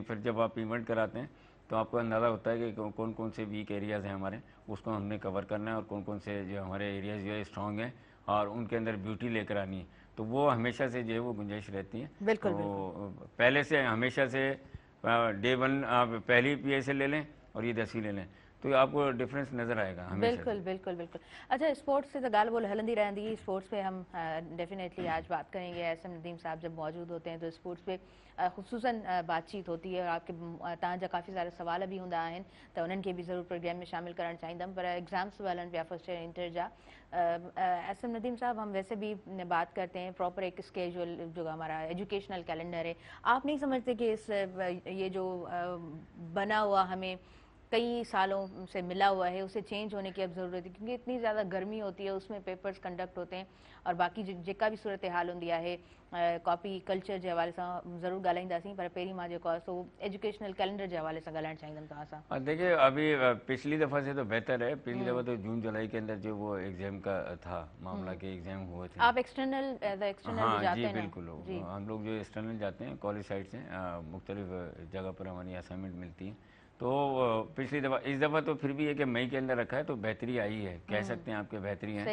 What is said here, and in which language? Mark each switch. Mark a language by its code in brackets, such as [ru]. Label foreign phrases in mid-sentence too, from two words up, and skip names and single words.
[ur] پھر جب آپ ایونٹ کراتے ہیں تو آپ کو اندازہ ہوتا ہے کہ کون کون سے [en] weak areas [ur] ہیں ہمارے، اس کو ہم نے کور کرنا ہے، اور کون کون سے جو ہمارے ایریاز جو ہے سٹرانگ ہیں اور ان کے اندر بیوٹی لے کر آنی ہے. تو وہ ہمیشہ سے جو ہے وہ گنجائش رہتی ہے. بالکل, تو پہلے سے ہمیشہ سے ڈے 1 آپ پہلی PSL لے لیں اور یہ 10ویں لے لیں، تو آپ کو ڈفرنس نظر آئے گا ہمیشہ. بالکل بالکل بالکل۔ اچھا، سپورٹس سے تو [sd] गाल बोल हलंदी रहंदी, [ur] سپورٹس پہ ہم ڈیفینیٹلی آج بات کریں گے. ایس ایم ندیم صاحب جب موجود ہوتے ہیں تو سپورٹس پہ خصوصاً بات چیت ہوتی ہے اور آپ کے [sd] तव्हांजा काफ़ी सारा सवाल भी हूंदा आहिनि त उन्हनि खे बि ज़रूरु प्रोग्राम में शामिल करणु चाहींदमि। पर एग्ज़ाम्स बि हलनि पिया [en] first year [sd] इंटर जा। [ur] ایس ایم ندیم صاحب، ہم ویسے بھی بات کرتے ہیں پراپر ایک شیڈول جو ہمارا [en] educational calendar [ur] ہے، آپ نہیں سمجھتے کہ اس یہ جو بنا ہوا ہمیں کئی سالوں سے ملا ہوا ہے اسے چینج ہونے کی اب ضرورت ہے، کیونکہ اتنی زیادہ گرمی ہوتی ہے، اس میں پیپرز کنڈکٹ ہوتے ہیں اور باقی جیکا بھی صورت حال ہوندی ہے [en] copy culture [ur] کے حوالے سے [sd] ज़रूर ॻाल्हाईंदासीं। पर पहिरीं मां जेको आहे सो [en] educational calendar [ur] کے حوالے سے [sd] ॻाल्हाइणु चाहींदमि तव्हां सां। [ur] دیکھیے ابھی پچھلی دفعہ سے تو بہتر ہے۔ پچھلی دفعہ تو جون جولائی کے اندر جو وہ ایگزام کا تھا معاملہ کہ ایگزام ہوئے تھے. آپ [en] external external [ur] ہاں جاتے جی ہیں نا? بالکل، ہم لوگ جو ایکسٹرنل جاتے ہیں کالج سائیڈ سے مختلف جگہ پر ہماری اسائنمنٹ ملتی ہے. تو پچھلی دفعہ، اس دفعہ تو پھر بھی ہے کہ مئی کے اندر رکھا ہے تو بہتری آئی ہے، کہہ سکتے ہیں آپ کے بہتری ہے.